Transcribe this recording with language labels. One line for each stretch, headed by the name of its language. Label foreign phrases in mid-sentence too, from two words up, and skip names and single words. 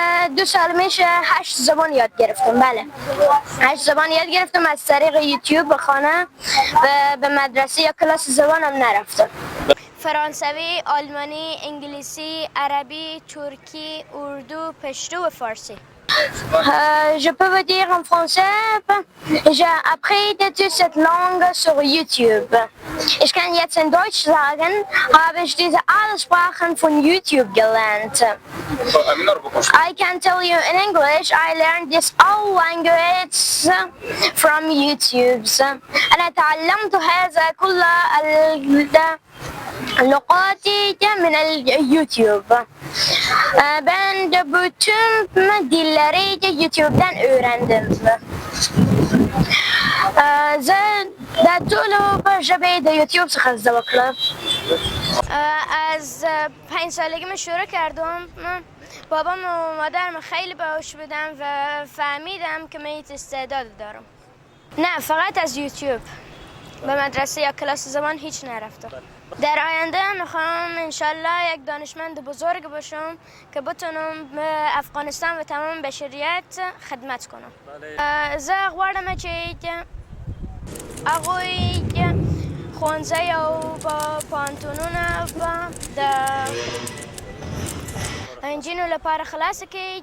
Persian: 2 سال میشه 8 زبان یاد گرفتم. بله 8 زبان یاد گرفتم از طریق یوتیوب به خانه و به مدرسه یا کلاس زبانم نرفتم. فرانسوی، آلمانی، انگلیسی، عربی، ترکی، اردو، پشتو و فارسی.
French: Je peux vous dire en français, j'ai appris toute cette langue sur YouTube.
German: Ich kann jetzt in Deutsch sagen, habe ich diese alle Sprachen von YouTube gelernt.
English: I can tell you in English, I learned this all language from YouTube.
Arabic: أنا تعلمت هذا كل اللغات من اليوتيوب.
Turkish: Ben de bütün dilleri YouTube'dan öğrendim.
Persian: در طول تجربه در یوتیوب سخن کردم. از 5 سالگی شروع کردم. بابام و مادرم خیلی باهوش بودن و فهمیدم که من استعداد دارم. نه فقط از یوتیوب. به مدرسه یا کلاس زبان هیچ نرفتم. در آینده میخوام انشالله یک دانشمند بزرگ باشم که بتونم به افغانستان و تمام بشریت خدمت کنم.
Pashto: زه غواړم چې هغوی ښوونځی او پوهنتونونه د نجونو لپاره خلاص کړي